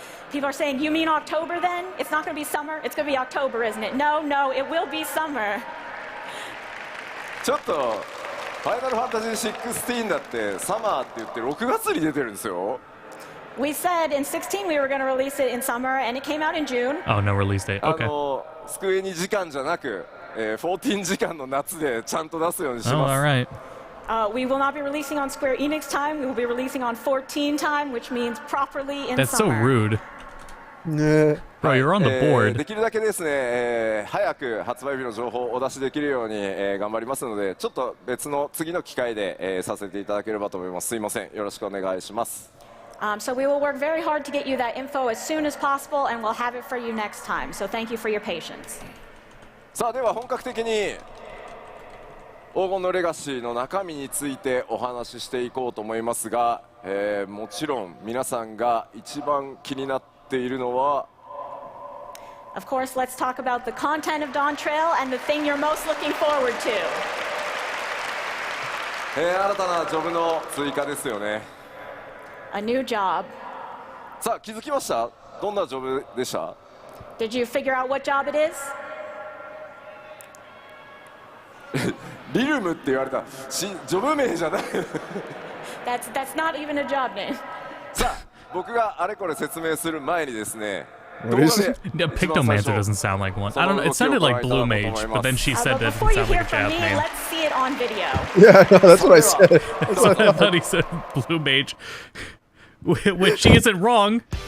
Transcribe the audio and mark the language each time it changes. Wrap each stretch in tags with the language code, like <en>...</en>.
<en>People are saying, you mean October then? It's not going to be summer? It's going to be October, isn't it? No, it will be summer.</en> <ja>ちょっと、ファイナルファンタジー16だってサマーって言って6月に出てるんですよ。</ja> <en>We said in 16 we were going to release it in summer, and it came out in June. Oh, no release date. Okay.</en> <ja>スクエニ時間じゃなく、14時間の夏でちゃんと出すようにします。</ja> <en>Oh, all right. We will not be releasing on Square Enix time. We will be releasing on 14 time, which means properly in That's summer. so rude. Bro, you're on the board.</en> <ja>できるだけですね、早く発売日の情報をお出しできるように、頑張りますので、ちょっと別の次の機会で、させていただければと思います。すいません、よろしくお願いします。</ja> <en>So we will work very hard to get you that info as soon as possible, and we'll have it for you next time. So thank you for your patience.</en> <ja>さあでは本格的に黄金のレガシーの中身についてお話ししていこうと思いますが、もちろん皆さんが一番気になっているのは</ja> <en>Of course, let's talk about the content of Dawn Trail and the thing you're most looking forward to.</en> <ja>新たなジョブの追加ですよね。</ja> <en>A new job.</en> <ja>さあ気づきました？どんなジョブでした？</ja> <en>Did you figure out what job it is?</en> <ja>リルムって言われたジョブ名じゃない。</ja> <en>That's not even a job name.</en> <ja>さあ僕があれこれ説明する前にですね。</ja> <en>Pictomancer doesn't sound like one. I don't know. It sounded like Blue Mage, but then she said that doesn't sound like a jab name. Let's see it on video. Yeah, no, that's what I said. I thought he said Blue Mage, which she isn't wrong.</en>